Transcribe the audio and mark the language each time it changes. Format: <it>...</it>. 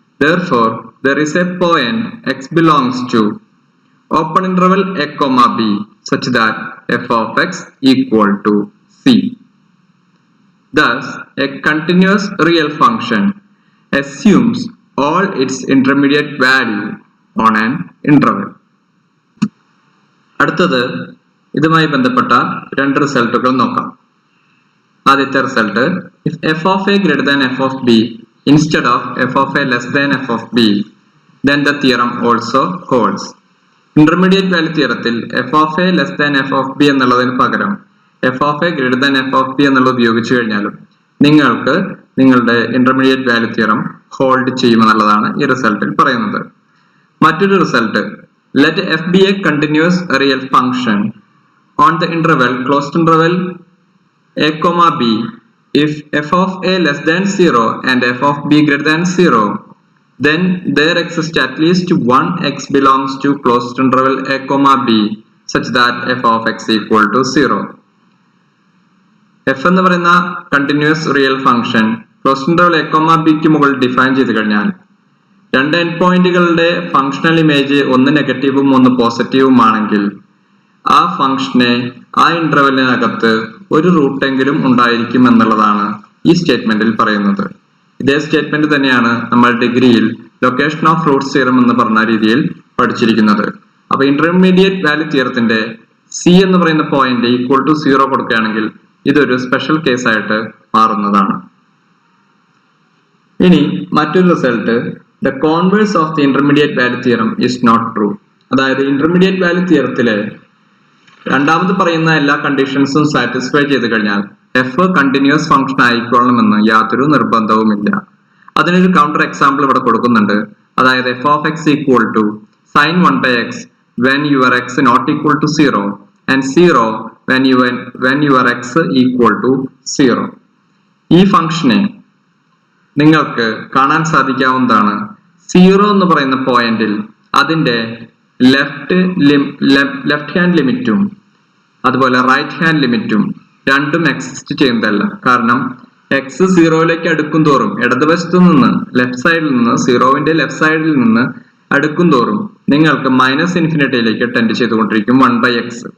<en>Therefore there is a point x belongs to open interval a comma b such that f of x equal to c. Thus a continuous real function assumes all its intermediate value on an interval.</en> <ml>അടുത്തത് ഇതുമായി ബന്ധപ്പെട്ട രണ്ട് റിസൾട്ടുകൾ നോക്കാം. ആദ്യത്തെ result,</ml> <en>if f of a greater than f of b instead of f of a less than f of b, then the theorem also holds.</en> <ml>Intermediate value തിയറത്തിൽ</ml> <en>f of a less than f of b</en> <ml>എന്നുള്ളതിന് പകരം</ml> <en>f of a greater than f of b</en> <ml>എന്നുള്ളത് ഉപയോഗിച്ചു കഴിഞ്ഞാലും നിങ്ങൾക്ക് നിങ്ങളുടെ intermediate value theorem hold ചെയ്യുമെന്നുള്ളതാണ് ഈ റിസൾട്ടിൽ പറയുന്നത്. മറ്റൊരു result,</ml> <en>let f be a continuous real function on the interval closed interval a comma b if f of a less than 0 and f of b greater than 0, then there exists at least one x belongs to closed interval a comma b such that f of x equal to 0.</en> <ml>f എന്ന് പറയുന്ന continuous real function closed interval a comma b ക്ക് മുകളിൽ define ചെയ്ത് കഴിഞ്ഞാൽ രണ്ട് end പോയിന്റുകളുടെ functional image ഒന്ന് നെഗറ്റീവും ഒന്ന് പോസിറ്റീവും ആണെങ്കിൽ ആ ഫംഗ്ഷനെ ആ ഇന്റർവെല്ലിനകത്ത് ഒരു റൂട്ടെങ്കിലും ഉണ്ടായിരിക്കും എന്നുള്ളതാണ് ഈ സ്റ്റേറ്റ്മെന്റിൽ പറയുന്നത്. ഇതേ സ്റ്റേറ്റ്മെന്റ് തന്നെയാണ് നമ്മൾ ഡിഗ്രിയിൽ ലൊക്കേഷൻ ഓഫ് റൂട്ട്സ് തിയറം എന്ന് പറഞ്ഞ രീതിയിൽ പഠിച്ചിരിക്കുന്നത്. അപ്പൊ ഇന്റർമീഡിയറ്റ് വാല്യൂ തിയറത്തിന്റെ സി എന്ന് പറയുന്ന പോയിന്റ് ഈക്വൽ ടു 0 കൊടുക്കുകയാണെങ്കിൽ ഇതൊരു സ്പെഷ്യൽ കേസ് ആയിട്ട് മാറുന്നതാണ്. ഇനി മറ്റൊരു result,</ml> <en>the converse of the intermediate value theorem is not true.</en> <ml>അതായത് ഇന്റർമീഡിയറ്റ് വാല്യൂ തിയറത്തിലെ രണ്ടാമത് പറയുന്ന എല്ലാ കണ്ടീഷൻസും സാറ്റിസ്ഫൈ ചെയ്ത് കഴിഞ്ഞാൽ എഫ് കണ്ടിന്യൂസ് ഫംഗ്ഷൻ ആയിക്കൊള്ളണമെന്ന് യാതൊരു നിർബന്ധവുമില്ല. അതിനൊരു കൗണ്ടർ എക്സാമ്പിൾ ഇവിടെ കൊടുക്കുന്നുണ്ട്. അതായത്</ml> <en>F of X equal to sine 1/x when your x not equal to 0 and 0 when your x equal to 0.</en> <ml>ഈ ഫംഗ്ഷനെ നിങ്ങൾക്ക് കാണാൻ സാധിക്കാവുന്നതാണ് 0 എന്ന് പറയുന്ന പോയിന്റിൽ അതിന്റെ ലെഫ്റ്റ് ഹാൻഡ് ലിമിറ്റും അതുപോലെ റൈറ്റ് ഹാൻഡ് ലിമിറ്റും രണ്ടും എക്സിസ്റ്റ് ചെയ്യുന്നതല്ല. കാരണം എക്സ് 0യിലേക്ക് അടുക്കും തോറും ഇടതുവശത്തു നിന്ന് ലെഫ്റ്റ് സൈഡിൽ നിന്ന് 0വിന്റെ ലെഫ്റ്റ് സൈഡിൽ നിന്ന് അടുക്കും തോറും നിങ്ങൾക്ക് -ഇൻഫിനിറ്റിയിലേക്ക് ടെൻഡ് ചെയ്തുകൊണ്ടിരിക്കും 1/x.</ml>